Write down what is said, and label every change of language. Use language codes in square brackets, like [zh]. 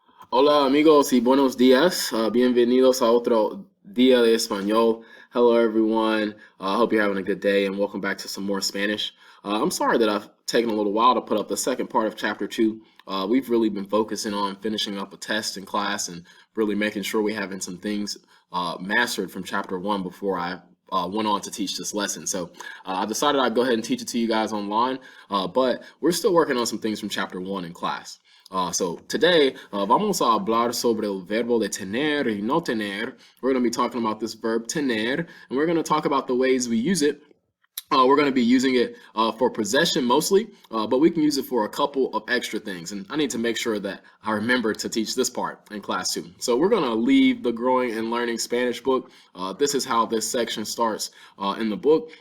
[es] Hola amigos y buenos días. Bienvenidos a otro día de español. [en] Hello everyone. I hope you're having a good day and welcome back to some more Spanish. I'm sorry that I've taken a little while to put up the second part of chapter 2. We've really been focusing on finishing up a test in class and really making sure we're having some things mastered from chapter 1 before I went on to teach this lesson. So I decided I'd go ahead and teach it to you guys online, but we're still working on some things from chapter 1 in class. So today [es] vamos a hablar sobre el verbo de tener y no tener. [en] We're going to be talking about this verb tener, and we're going to talk about the ways we use it. We're going to be using it for possession mostly, but we can use it for a couple of extra things. And I need to make sure that I remember to teach this part in class too. So we're going to leave the Growing and Learning Spanish book. This is how this section starts in the book.